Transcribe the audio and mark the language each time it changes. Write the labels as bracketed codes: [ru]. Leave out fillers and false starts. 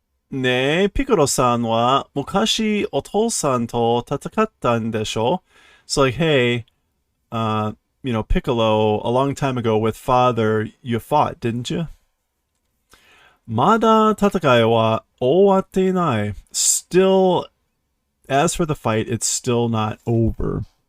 [ja] ねえ、ピコロさんは昔お父さんと戦ったんでしょ? [en] So like, hey, Piccolo, a long time ago with father, you fought, didn't you? [ja] まだ戦いは終わっていない. [en] Still, as for the fight, it's still not over.